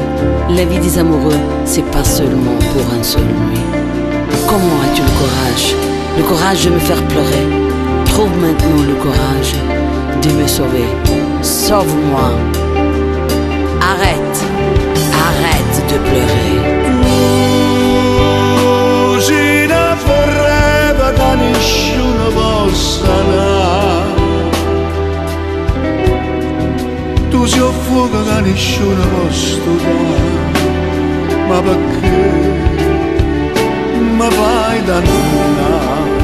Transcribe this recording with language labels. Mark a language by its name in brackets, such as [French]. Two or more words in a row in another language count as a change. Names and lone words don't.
[French] La vie des amoureux, c'est pas seulement pour un seul nuit. Comment as-tu le courage? Le courage de me faire pleurer. Trouve maintenant le courage de me sauver. Sauve-moi. Arrête. Arrête de pleurer. [Italian] Cugina vorrebbe che nessuno possa amare. Tu sei un fuoco che nessuno può studiare. Ma perché mi fai dannare?